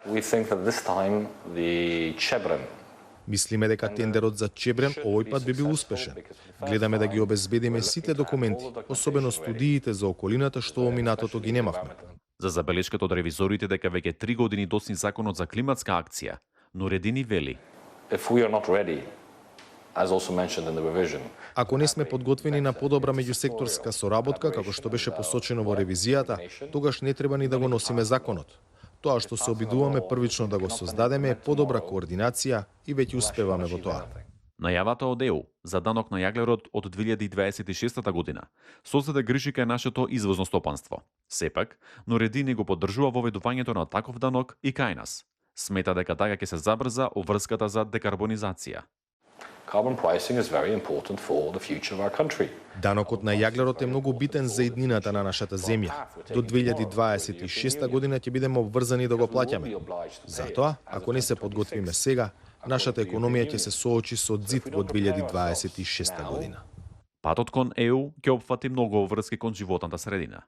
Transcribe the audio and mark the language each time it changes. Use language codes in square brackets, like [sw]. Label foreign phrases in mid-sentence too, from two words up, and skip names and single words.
[mk] Мислиме дека тендерот за Чебрен овој пат би бил успешен. Гледаме да ги обезбедиме сите документи, особено студиите за околината што во минатото ги немавме. За забелешката од ревизорите дека веќе 3 години досни законот за климатска акција, Нуредини вели: [en] as also mentioned in the revision. [mk] Ако не сме подготвени на подобра меѓусекторска соработка, како што беше посочено во ревизијата, тогаш не треба ни да го носиме законот. Тоа што се обидуваме првично да го создадеме е подобра координација и веќе успеваме во тоа. Најавата од ЕУ за данок на јаглерод од 2026 година создаде грижи кај нашето извозно стопанство. Сепак, Нуредини го поддржува воведувањето на таков данок и кај нас. Смета дека така ќе се забрза обврската за декарбонизација. [en] Carbon pricing is very important for the future of our country. [mk] Данокот на јаглерод е многу битен за иднината на нашата земја. До 2026 година ќе бидеме обврзани да го плаќаме. Затоа, ако не се подготвиме сега, нашата економија ќе се соочи со зид во 2026 година. Патот кон ЕУ ќе опфати многу обврски кон животната средина.